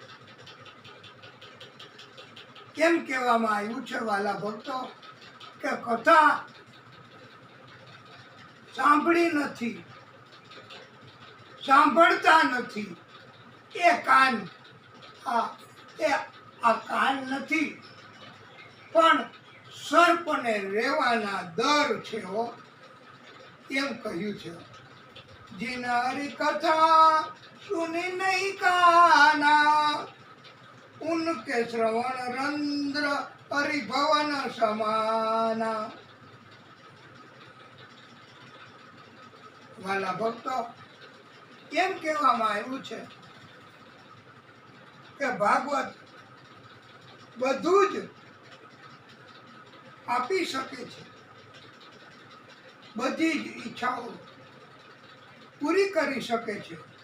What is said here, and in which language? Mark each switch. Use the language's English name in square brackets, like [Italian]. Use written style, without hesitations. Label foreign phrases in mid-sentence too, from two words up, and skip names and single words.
[Gujarati] કેમ કહેવામાં આવ્યું છે વાલા ભક્તો કે કથા સાંભળી નથી, સાંભળતા નથી એ કાન. આ કાન નથી, પણ સર્પને રેવાના દર છે હો. એમ કહ્યું છે, [Hindi] जिन हरि कथा सुनी नहीं काना, उनके श्रवण रंध्र हरिभवन समाना। [Gujarati] વાલા ભક્તો, એમ કહેવામાં આવ્યું છે કે ભાગવત બધું જ આપી શકે છે, બધી જ ઈચ્છાઓ પૂરી કરી શકે છે.